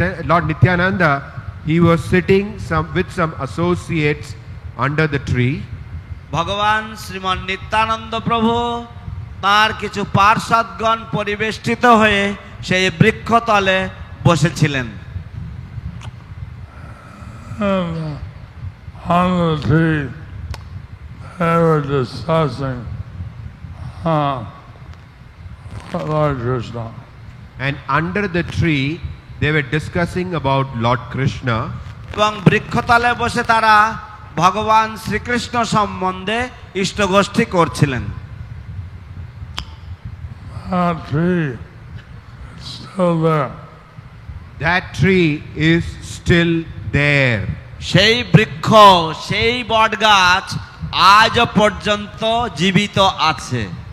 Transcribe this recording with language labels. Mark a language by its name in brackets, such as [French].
[English] Lord Nityananda, he was sitting with some associates under the tree. [Bangla] ভগবান শ্রীমান নিত্যানন্দ প্রভু তার কিছু পার্ষদগণ পরিবেষ্টিত হয়ে সেই বৃক্ষতলে বসেছিলেন। [English] On the tree, they were discussing Lord Krishna. And under the tree, they were discussing about Lord Krishna. [Bangla] এবং বৃক্ষতলে বসে তারা ভগবান শ্রীকৃষ্ণ সম্বন্ধে ইষ্টগোষ্ঠী করছিলেন। [English] That tree is still there. That tree is still there. [Bangla] সেই বৃক্ষ, সেই বটগাছ আজও পর্যন্ত জীবিত আছে।